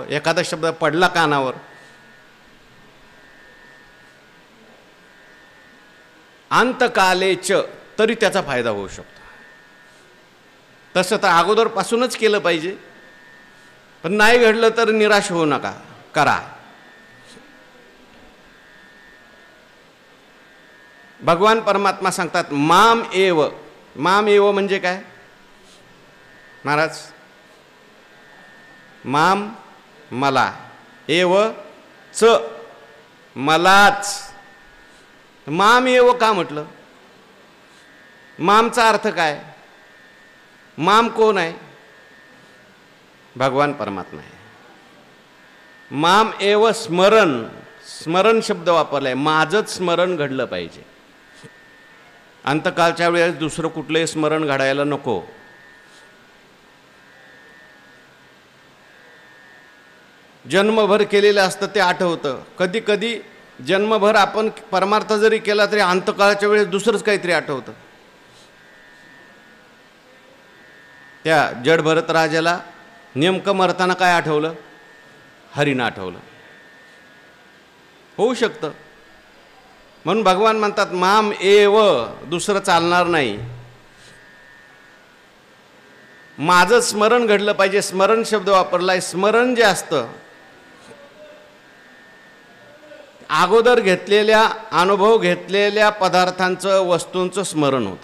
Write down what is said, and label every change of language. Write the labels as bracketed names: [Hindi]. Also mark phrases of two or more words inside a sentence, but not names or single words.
[Marathi] एखादा शब्द पडला कानावर, अंतकालेच, तरी त्याचा फायदा होऊ शकतो. तसं तर अगोदरपासूनच केलं पाहिजे, पण नाही घडलं तर निराश होऊ नका, करा. भगवान परमात्मा सांगतात [Sanskrit] माम एव. माम एव [Marathi] म्हणजे काय महाराज? माम मला, एव च मलाच. [Sanskrit] माम एव [Marathi] का म्हटलं? मामचा अर्थ काय? माम कोण आहे? भगवान परमात्मा आहे. [Sanskrit] माम एव [Marathi] स्मरण, स्मरण शब्द वापरलाय. माझंच स्मरण घडलं पाहिजे. अंतकाळच्या वेळेस दुसरं कुठलंही स्मरण घडायला नको. जन्मभर केलेलं असतं ते आठवतं. कधी कधी जन्मभर आपण परमार्थ जरी केला तरी अंतकाळाच्या वेळेस दुसरंच काहीतरी आठवतं. त्या जड भरत राजाला नेमकं मरताना काय आठवलं? हरीनं आठवलं. होऊ शकतं. म्हणून भगवान म्हणतात [Sanskrit] माम एव, [Marathi] दुसरं चालणार नाही. माझं स्मरण घडलं पाहिजे. स्मरण शब्द वापरलाय. स्मरण जे असतं अगोदर घेतलेल्या, अनुभव घेतलेल्या पदार्थांचं, वस्तूंचं स्मरण होतं.